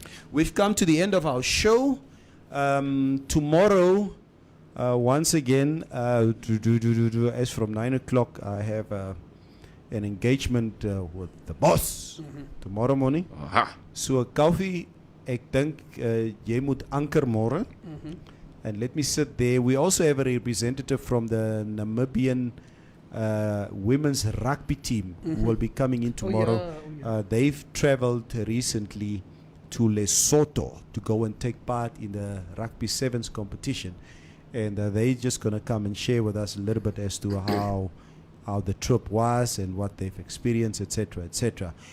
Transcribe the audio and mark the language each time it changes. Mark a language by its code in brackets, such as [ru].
[en] We've come to the end of our show. Tomorrow, once again, as from 9 o'clock, I have an engagement with the boss tomorrow morning. Aha. [af] So, Koffie, ek dink jy moet anker môre. [en] And let me sit there. We also have a representative from the Namibian women's rugby team who will be coming in tomorrow. They've traveled recently to Lesotho to go and take part in the rugby sevens competition, and they're just going to come and share with us a little bit as to how the trip was and what they've experienced, etc., etc.